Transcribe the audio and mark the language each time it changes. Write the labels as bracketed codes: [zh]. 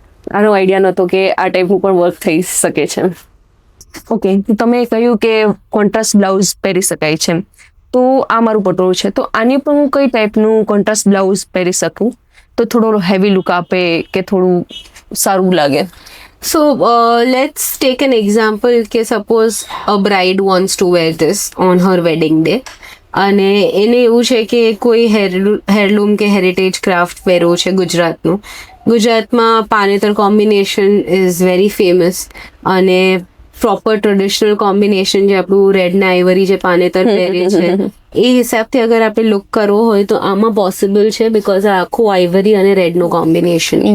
[gu] આનો આઈડિયા નહોતો કે આ ટાઈપનું પણ વર્ક થઈ શકે છે. ઓકે, તમે કહ્યું કે કોન્ટ્રાસ્ટ બ્લાઉઝ પહેરી શકાય છે, તો આ મારું પટોળું છે, તો આની પર હું કઈ ટાઈપનું કોન્ટ્રાસ્ટ બ્લાઉઝ પહેરી શકું તો થોડો હેવી લુક આપે કે થોડું સારું લાગે? [en] So let's take an example કે suppose a bride wants to wear this on her wedding day [gu] અને એને એવું છે કે કોઈ હેરલૂમ કે હેરિટેજ ક્રાફ્ટ પહેરવું છે ગુજરાતનું. ગુજરાતમાં પાનેતર કોમ્બિનેશન [en] is very famous [gu] અને પ્રોપર ટ્રેડિશનલ કોમ્બિનેશન જે આપણું રેડ ને આઈવરી જે પાનેતર પહેરે છે એ હિસાબથી અગર આપણે લુક કરવો હોય તો આમાં પોસિબલ છે, બિકોઝ આ આખું આઈવરી અને રેડનું કોમ્બિનેશન.